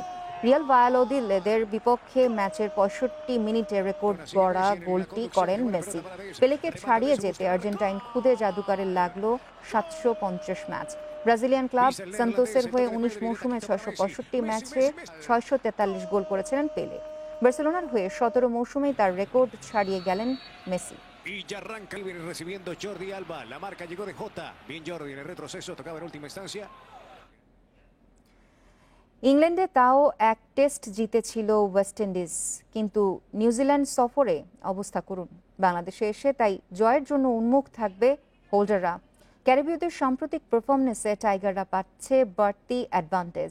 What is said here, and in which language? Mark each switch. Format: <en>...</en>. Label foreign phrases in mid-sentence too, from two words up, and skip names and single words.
<bn>রিয়াল ভায়াদোলিদের বিপক্ষে ম্যাচের 65 মিনিটে রেকর্ড গড়া গোলটি করেন মেসি। পেলেকে ছাড়িয়ে যেতে আর্জেন্টাইন খুদে জাদুকারের লাগলো 750 ম্যাচ। ব্রাজিলিয়ান ক্লাব সান্তোসের হয়ে 19 মৌসুমে 665 ম্যাচে 643 গোল করেছিলেন পেলে। বার্সেলোনার হয়ে 17 মৌসুমেই তার রেকর্ড ছাড়িয়ে গেলেন মেসি।</bn> <es>Y ya arranca y viene recibiendo Jordi Alba. La marca llegó de Jota. Bien Jordi en el retroceso, tocaba en última instancia.</es> <bn>ইংল্যান্ডে তাও এক টেস্ট জিতেছিল ওয়েস্ট ইন্ডিজ, কিন্তু নিউজিল্যান্ড সফরে অবস্থা করুন। বাংলাদেশে এসে তাই জয়ের জন্য উন্মুখ থাকবে হোল্ডাররা। ক্যারিবীয়দের সাম্প্রতিক পারফরমেন্সে টাইগাররা পাচ্ছে বাড়তি অ্যাডভান্টেজ।</bn>